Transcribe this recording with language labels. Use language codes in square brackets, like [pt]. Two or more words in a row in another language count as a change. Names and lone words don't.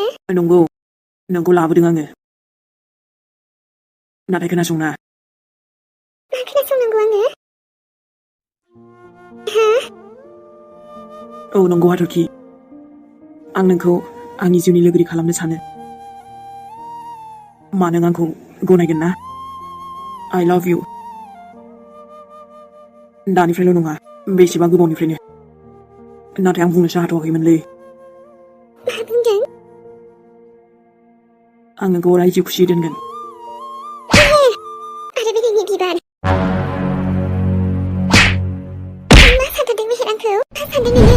[brx] नंगौ नोंखौ लाबोदों आङो नाथाय खोनासंना मा खोनासंनांगौ आङो हा औ नंगौ हाथरखि आं नोंखौ आंनि जिउनि लोगोरि खालामनो सानो मा नों आंखौ गनायगोन ना [en] I love you [brx] दानिफ्रायल' नङा बेसेबा गोबावनिफ्रायनो नाथाय आं बुंनोसो हाथ'वाखैमोनलै मा बुंदों आं नोंखौ अराय जिउ खुसियै दोनगोन आरो बे नोंनि बिबार मा सानथारदों मेहेर आंखौ मा सानदों नोङो